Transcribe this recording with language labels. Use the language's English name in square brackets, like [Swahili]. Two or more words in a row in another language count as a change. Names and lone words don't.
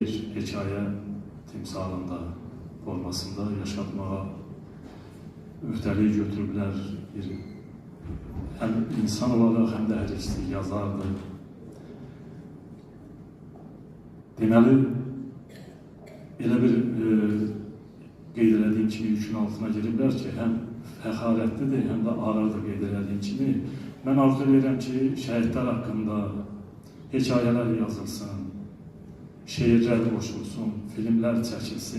[Azerbaijani] bir hikaye timsalında, formasında yaşatmağa öhdəlik götürüblər. [Turkish] Hem insan olarak hem de her ikisi yazardı. [Azerbaijani] Deməli, elə bir qeyd elədiyim kimi yükün altına giriblər ki, həm fəxarətlidir, həm də ağırdır qeyd elədiyim kimi. Mən arzu edirəm ki, şəhidlər haqqında hekayələr yazılsın, şeirlər qoşulsun, filmlər çəkilsin.